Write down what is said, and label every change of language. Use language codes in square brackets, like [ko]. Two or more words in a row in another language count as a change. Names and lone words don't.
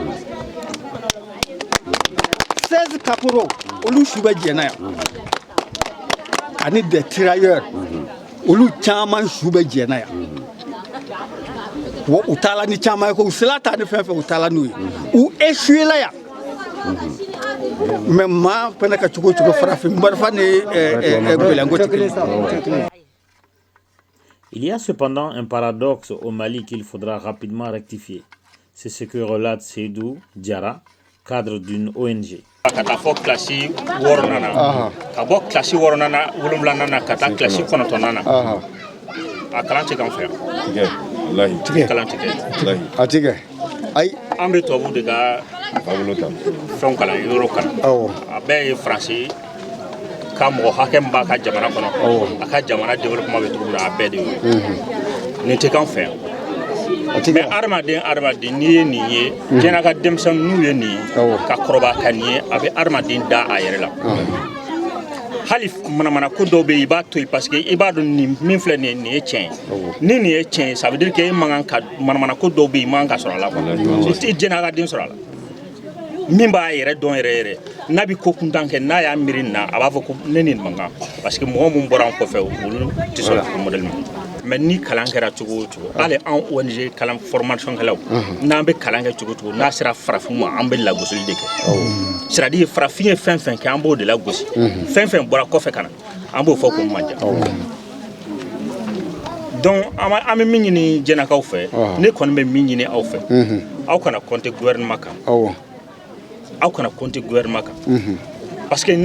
[bm] 16 caporaux olu su bɛ Diena yan ani [fr] des tirailleurs [bm] olu caman su bɛ Diena yan u taala ni caman ye ko u sela ta ni fɛn fɛn u taala n'u ye u échoué la yan mais maa fana ka cogo cogo farafin marifa ni gɛlɛnko tɛ kelen. [fr] Il y a cependant un paradoxe au Mali qu'il faudra rapidement rectifier. C'est ce que relate Seydou Diarra, cadre d'une ONG. [bm] Ka taa fɔ kilasi 6 nana ka bɔ kilasi 6 nana 7 nana ka taa kilasi 9 nana a kalan tɛ k'an fɛ yan kalan tɛ kɛ a tɛ kɛ ayi an bɛ tubabu de ka fɛnw kalan yɔrɔ kalan a bɛɛ ye faransi ka mɔgɔ hakɛ min b'a ka jamana kɔnɔ a ka jamana développement bɛ cogo min na a bɛɛ de y'o ye nin tɛ k'an fɛ yan mais adamaden n'i ye nin ye Diena ka denmisɛnnin n'u ye nin ye ka kɔrɔbaya ka nin ye a bɛ adamaden da a yɛrɛ la hali manamana ko dɔw bɛ yen i b'a to yen [fr] parce que [bm] i b'a dɔn nin min filɛ nin ye tiɲɛ ye ni nin ye tiɲɛ ye [fr] ça veut dire que [bm] e man kan ka manamana ko dɔw bɛ yen i man kan ka sɔrɔ a la i Diena ka den sɔrɔ a la min b'a yɛrɛ dɔn yɛrɛ yɛrɛ n'a bɛ ko kuntan kɛ n'a y'a miiri nin na a b'a fɔ ko ne nin man kan [fr] parce que [bm] mɔgɔ min bɔra an kɔfɛ olu tɛ sɔn o modèle ma mais ni kalan kɛra cogo o cogo hali an ONG kalan formation kɛlaw n'an bɛ kalan kɛ cogo o cogo n'a sera farafin ma an bɛ lagosili de kɛ [fr] c'est à dire [bm] farafin ye fɛn fɛn kɛ an b'o de lagosi fɛn fɛn bɔra kɔfɛ ka na an b'o fɔ k'o man diya donc an bɛ min ɲini Dienakaw fɛ ne kɔni bɛ min ɲini aw fɛ aw kana [fr] compter gouvernement [bm] kan aw kana [fr] compter gouvernement [bm] kan [fr] parce que